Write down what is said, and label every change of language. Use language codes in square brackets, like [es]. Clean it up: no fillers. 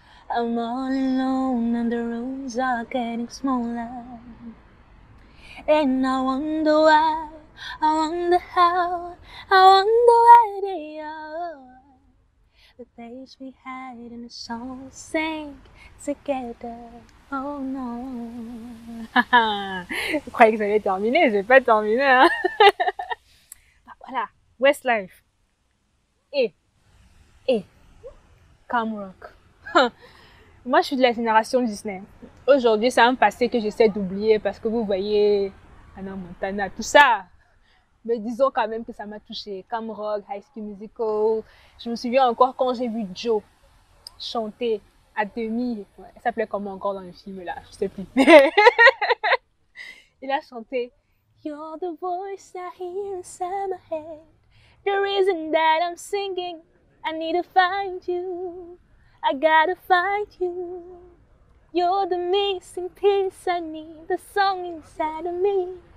[en] I'm all alone and the rooms are getting smaller. And I wonder why, I wonder how, I wonder where they are. The days we had and the songs sang together. Oh no. [fr] Je croyais que j'allais terminer, j'ai pas terminé, hein. Voilà, Westlife. Et Camrock. Moi, je suis de la génération Disney. Aujourd'hui, c'est un passé que j'essaie d'oublier parce que vous voyez Hannah Montana, tout ça. Mais disons quand même que ça m'a touchée. Camrock, High School Musical. Je me souviens encore quand j'ai vu Joe chanter à demi. Ouais, elle s'appelait comment encore dans le film là? Je sais plus. Il a chanté [en] You're the voice I hear inside my head. The reason that I'm singing, I need to find you. I gotta find you. You're the missing piece I need, the song inside of me.